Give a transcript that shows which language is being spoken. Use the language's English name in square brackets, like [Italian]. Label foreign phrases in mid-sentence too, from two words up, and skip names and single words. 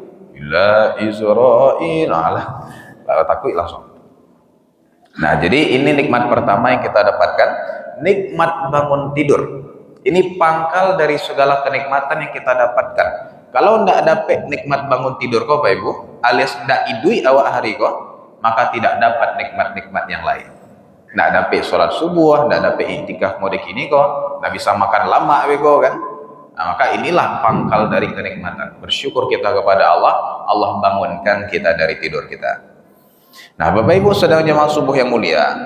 [Minangkabau] Ila Israil, alah, takui langsung. [Indonesian] Nah, jadi ini nikmat pertama yang kita dapatkan, nikmat bangun tidur. Ini pangkal dari segala kenikmatan yang kita dapatkan. [Minangkabau] Kalau ndak dapat nikmat bangun tidur kau Bapak Ibu, alias ndak idui awak hari kau, [Indonesian] maka tidak dapat nikmat-nikmat yang lain. [Minangkabau] Ndak dapat sholat subuh, ndak dapat iktikaf mode kini kau, ndak bisa makan lama kau kan. [Indonesian] Nah, maka inilah pangkal dari kenikmatan. Bersyukur kita kepada Allah, Allah bangunkan kita dari tidur kita. Nah, Bapak Ibu sedang jemaah subuh yang mulia.